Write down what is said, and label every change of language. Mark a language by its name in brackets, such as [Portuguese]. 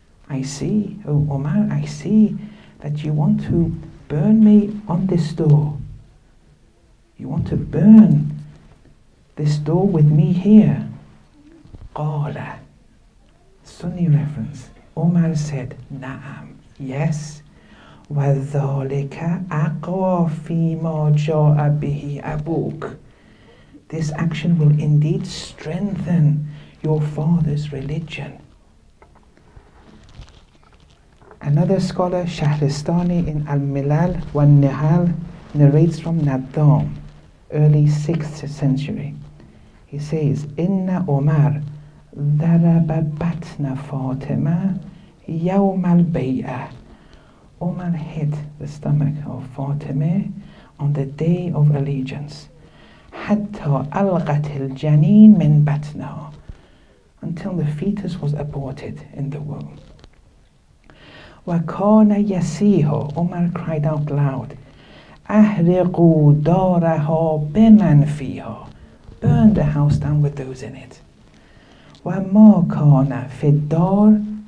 [English] I see, oh Omar, I see that you want to burn me on this door. You want to burn this door with me here. [Arabic] قَالَ, [English] Sunni reference. Omar said, Na'am, yes. [Arabic] وَذَلِكَ أَقْوَى فِي مَا جَاءَ بِهِ أَبُوكَ. [English] This action will indeed strengthen your father's religion. Another scholar, Shahristani, in Al-Milal wa Nihal, narrates from Naddam, early 6th century. He says, [Arabic] Inna Omar ضرب بطن فاطمة يوم البيعة. [English] Omar hit the stomach of Fatima on the day of allegiance. [Arabic] حتى ألقت الجنين من بطنها. [English] Until the fetus was aborted in the womb. [Arabic] وكان يصيح. [English] Omar cried out loud, [Arabic] أحرقوا دارها بمن فيها. [English] Burn the house down with those in it. [Arabic] وَمَا كَانَ فِي الدَّارِ.